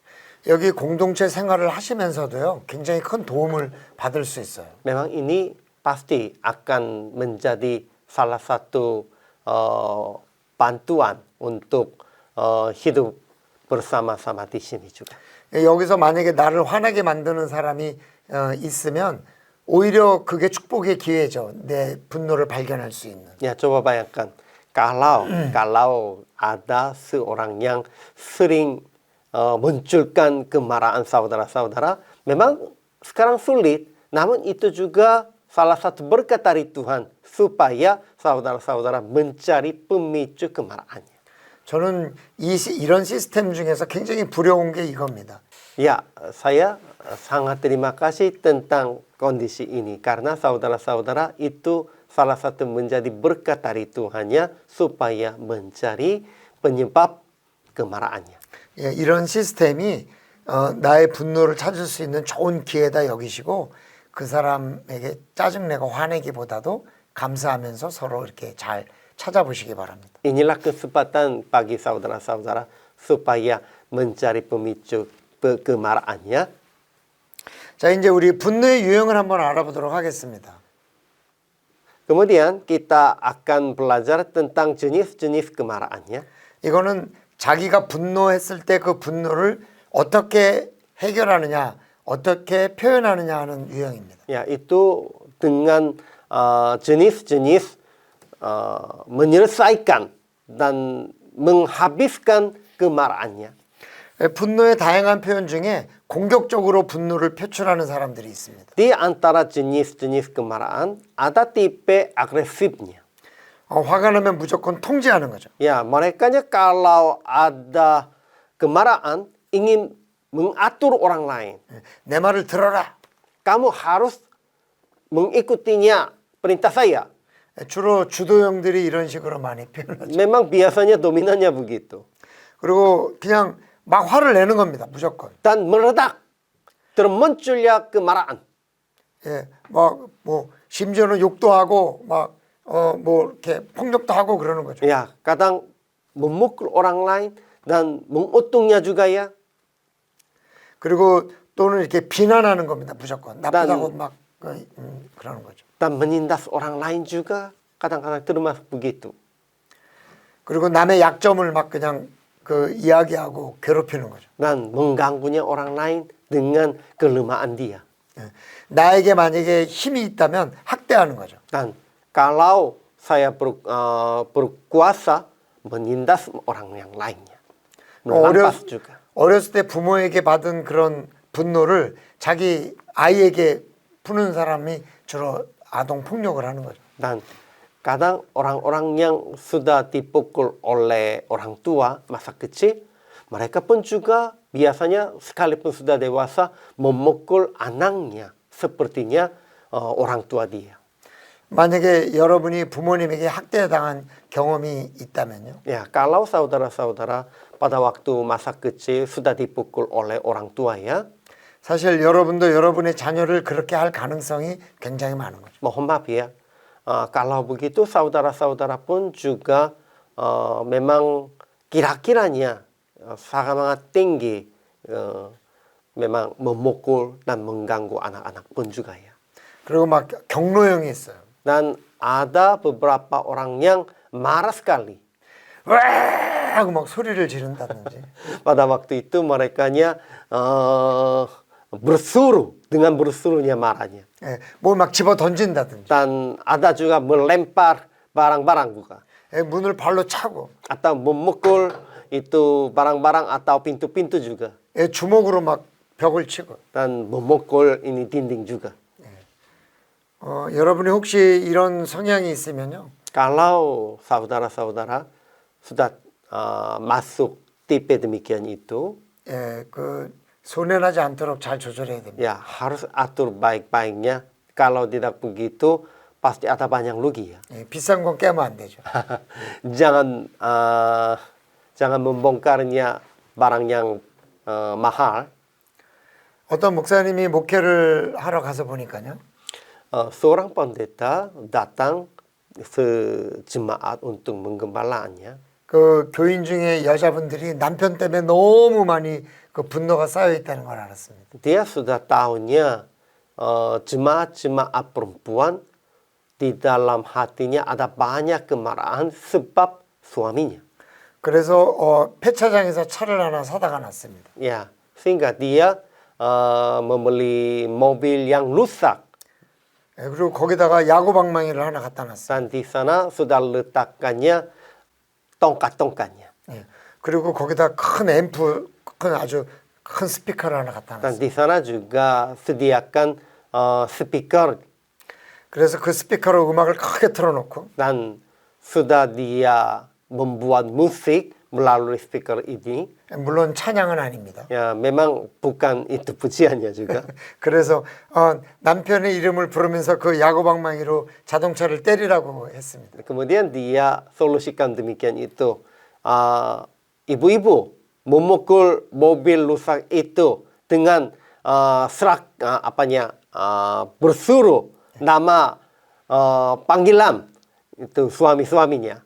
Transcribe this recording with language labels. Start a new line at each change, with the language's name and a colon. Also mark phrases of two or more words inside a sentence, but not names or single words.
Korean: 여기 공동체 생활을 하시면서도요, 굉장히 큰 도움을 받을 수 있어요.
Indonesian: Memang ini pasti akan menjadi salah satu bantuan untuk hidup bersama-sama di sini juga.
Korean: 여기서 만약에 나를 화나게 만드는 사람이 있으면 오히려 그게 축복의 기회죠. 내 분노를 발견할 수 있는.
Indonesian: Ya, coba bayangkan kalau ada seorang yang sering munculkan kemarahan saudara-saudara, memang sekarang sulit, namun itu juga salah satu berkat dari Tuhan supaya saudara-saudara mencari pemicu kemarahannya.
Korean: 저는 이런 시스템 중에서 굉장히 부러운 게 이겁니다.
Indonesian: Ya, saya sangat terima kasih tentang kondisi ini karena saudara-saudara itu salah satu menjadi berkat dari Tuhannya supaya mencari penyebab kemarahannya.
Korean: 예, 이런 시스템이 나의 분노를 찾을 수 있는 좋은 기회다 여기시고 그 사람에게 짜증내고 화내기보다도 감사하면서 서로 이렇게 잘 찾아보시기 바랍니다.
Indonesian: Inilah kesempatan bagi saudara-saudara supaya mencari pemicu kemarahannya.
Korean: 자, 이제 우리 분노의 유형을 한번 알아보도록 하겠습니다.
Indonesian: Kemudian kita akan belajar tentang jenis-jenis kemarahannya.
Korean: 이거는 자기가 분노했을 때 그 분노를 어떻게 해결하느냐, 어떻게 표현하느냐 하는 유형입니다.
Indonesian: Ya, itu dengan jenis-jenis menyelesaikan dan menghabiskan kemarahannya.
Korean: 분노의 다양한 표현 중에 공격적으로 분노를 표출하는 사람들이 있습니다.
Indonesian: Di antara jenis-jenis kemarahan ada tipe agresifnya.
Korean: 화가 나면 무조건 통제하는 거죠.
Indonesian: Ya, merekanya kalau ada kemarahan ingin mengatur orang lain.
Korean: 내 말을 들어라.
Indonesian: Kamu harus mengikutinya perintah saya.
Korean: 주로 주도형들이 이런 식으로 많이 표현하죠.
Indonesian: Memang biasanya dominannya begitu.
Korean: 그리고 그냥 막 화를 내는 겁니다. 무조건.
Indonesian: Dan meledak termunculnya kemarahan.
Korean: 예, 뭐 심지어는 욕도 하고 막 뭐 이렇게 폭력도 하고 그러는 거죠.
Indonesian: Ya, kadang memukul orang lain dan mengutungnya juga ya.
Korean: 그리고 또는 이렇게 비난하는 겁니다. 무조건 나쁘다고 막 그러는 거죠.
Indonesian: Dan menindas orang lain juga kadang-kadang termasuk begitu.
Korean: 그리고 남의 약점을 막 그냥 그 이야기하고 괴롭히는 거죠.
Indonesian: Dan mengganggunya orang lain dengan kelemahan dia.
Korean: 예. 나에게 만약에 힘이 있다면 학대하는 거죠.
Indonesian: Dan kalau saya berkuasa menindas orang yang lainnya. Merampas juga.
Korean: 어렸을 때 부모에게 받은 그런 분노를 자기 아이에게 푸는 사람이 주로 아동 폭력을 하는 거죠.
Indonesian: Dan kadang orang-orang yang sudah dipukul oleh orang tua masa kecil, mereka pun juga biasanya sekalipun sudah dewasa memukul anaknya sepertinya orang tua dia.
Korean: 만약에 여러분이 부모님에게 학대당한 경험이 있다면요.
Indonesian: Ya, kalau saudara-saudara pada waktu masa kecil sudah dipukul oleh orang tua ya,
Korean: 사실 여러분도 여러분의 자녀를 그렇게 할 가능성이 굉장히 많은 거죠.
Indonesian: mohon maaf ya, kalau begitu saudara-saudara pun juga memang kira-kiranya sangat tinggi memang memukul dan mengganggu anak-anak pun juga ya.
Korean: 그리고 막 경로형이 있어요.
Indonesian: Dan ada beberapa orang yang marah sekali.
Korean: 와 하고 막 소리를 지른다든지.
Indonesian: Pada waktu itu merekanya bersuruh dengan bersuruhnya marahnya.
Korean: 예, 뭘 막 집어 던진다든지.
Indonesian: Dan ada juga melempar barang-barang juga.
Korean: 예, 문을 발로 차고.
Indonesian: Atau memukul itu barang-barang atau pintu-pintu juga.
Korean: 예, 주먹으로 막 벽을 치고.
Indonesian: Dan memukul ini dinding juga.
Korean: 여러분이 혹시 이런 성향이 있으면요.
Indonesian: Kalau saudara-saudara sudah masuk tipe demikian itu,
Korean: 예, 그 손해나지 않도록 잘 조절해야 됩니다.
Indonesian: ya harus atur baik-baiknya. Kalau tidak begitu, pasti ada banyak rugi ya.
Korean: 예, 비싼 건 깨면 안 되죠.
Indonesian: jangan membongkarnya barang yang mahal.
Korean: 어떤 목사님이 목회를 하러 가서 보니까요.
Indonesian: Seorang pendeta datang sejemaat untuk menggembalaannya.
Korean: 그 교인 중에 여자분들이 남편 때문에 너무 많이 그 분노가 쌓여 있다는 걸 알았습니다.
Indonesian: Dia sudah tahunya jemaat-jemaat perempuan di dalam hatinya ada banyak kemarahan sebab suaminya.
Korean: 그래서 폐차장에서 차를 하나 사다가 놨습니다.
Indonesian: Ya, sehingga dia membeli mobil yang rusak.
Korean: 예, 그리고 거기다가 야구방망이를 하나 갖다 놨어요.
Indonesian: Dan di sana sudah letakkannya tongkat-tongkatnya.
Korean: 예, 그리고 거기다 큰 앰프, 큰 아주 큰 스피커를 하나 갖다
Indonesian: Dan
Korean: 놨어요.
Indonesian: di sana juga sediakan speaker.
Korean: 그래서 그 스피커로 음악을 크게 틀어놓고
Indonesian: Dan sudah dia membuat musik melalui speaker ini.
Korean: 물론 찬양은 아닙니다.
Indonesian: Ya, memang bukan itu pujiannya juga.
Korean: 그래서 남편의 이름을 부르면서 그 야구방망이로 자동차를 때리라고 했습니다.
Indonesian: Kemudian dia solusikan demikian itu. Ibu-ibu memukul mobil rusak itu dengan bersuruh nama panggilan itu suami-suaminya.